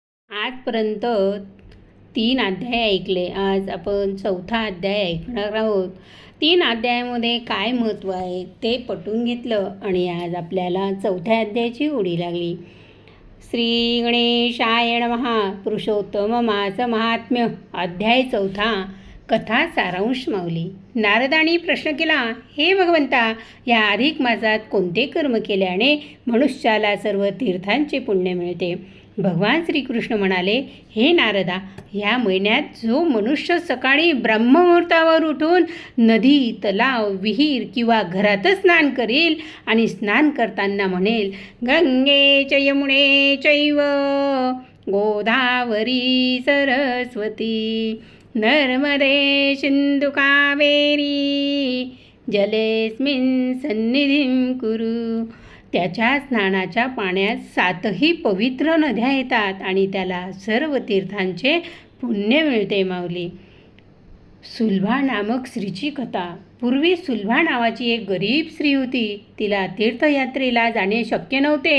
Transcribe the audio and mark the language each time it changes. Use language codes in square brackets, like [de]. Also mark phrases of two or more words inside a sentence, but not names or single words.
[mr] आजपर्यंत 3 अध्याय ऐकले. आज आपण 4था अध्याय ऐकणार आहोत. 3 अध्यायामध्ये काय महत्त्व आहे ते पटवून घेतलं आणि आज आपल्याला 4थ्या अध्यायाची ओढी लागली. [sa] श्री गणेशाय नमः. पुरुषोत्तम मास महात्म्य. [mr] अध्याय 4था. कथा सारांश माऊली. नारदांनी प्रश्न केला, हे भगवंता, या अधिक मासात कोणते कर्म केल्याने मनुष्याला सर्व तीर्थांचे पुण्य मिळते? भगवान श्रीकृष्ण म्हणाले, हे नारदा, ह्या महिन्यात जो मनुष्य सकाळी ब्रह्ममुहूर्तावर उठून नदी, तलाव, विहीर किंवा घरातच स्नान करेल आणि स्नान करताना म्हणेल, [sa] गंगे च यमुने चैव गोदावरी सरस्वती नर्मदे सिंधु कावेरी जलेस्मिन् सन्निधिं कुरु, [mr] त्याच्या स्नानाच्या पाण्यात 7ही पवित्र नद्या येतात आणि त्याला सर्व तीर्थांचे पुण्य मिळते. माऊली. सुलभा नामक स्त्रीची कथा. पूर्वी सुलभा नावाची एक गरीब स्त्री होती. तिला तीर्थयात्रेला जाणे शक्य नव्हते.